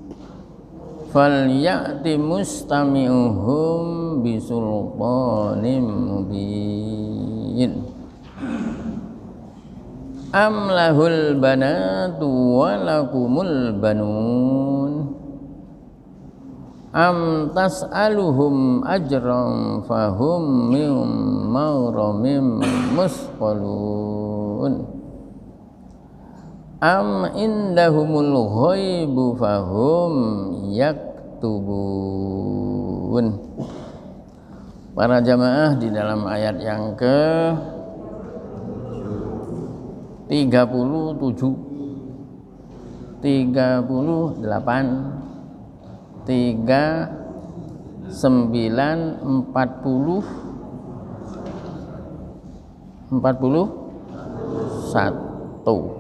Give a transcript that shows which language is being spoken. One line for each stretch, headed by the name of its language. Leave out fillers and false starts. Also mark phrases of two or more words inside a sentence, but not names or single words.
Arabic: فَلْيَأْتِ مُسْتَمِعُهُمْ بِسُلْطَانٍ مُبِينٍ أَمْ لَهُ الْبَنَاتُ وَلَكُمُ الْبَنُونَ أَمْ تَسْأَلُهُمْ أَجْرًا فَهُمْ مِنْ مَغْرَمٍ مُثْقَلُونَ أَمْ عِنْدَهُمُ الْغَيْبُ فَهُمْ يَكْتُبُونَ.
Indonesian: Para jamaah, di dalam ayat yang ke 37, 38, 39, 40, 41.